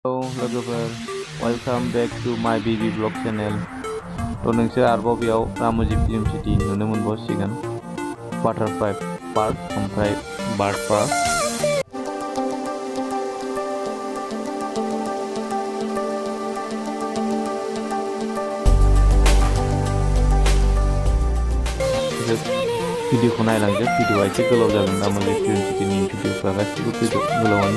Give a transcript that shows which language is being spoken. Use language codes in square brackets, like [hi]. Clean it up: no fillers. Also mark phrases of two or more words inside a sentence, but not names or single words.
[brx] Hello लोगोफोर [en] welcome back to my BB blog channel [brx] नोंसोर आरोबाव बेयाव रामोजि फिल्म सिटी नुनो मोनबावसिगोन बाटारफ्लाइ पार्क ओमफ्राय बार्ड पार्क भिडिअखौ नायलांजोब भिडिअआ एसे गोलाव जागोन रामोजि फिल्म सिटीनि भिडिअफ्रा गासिबो गोलावानो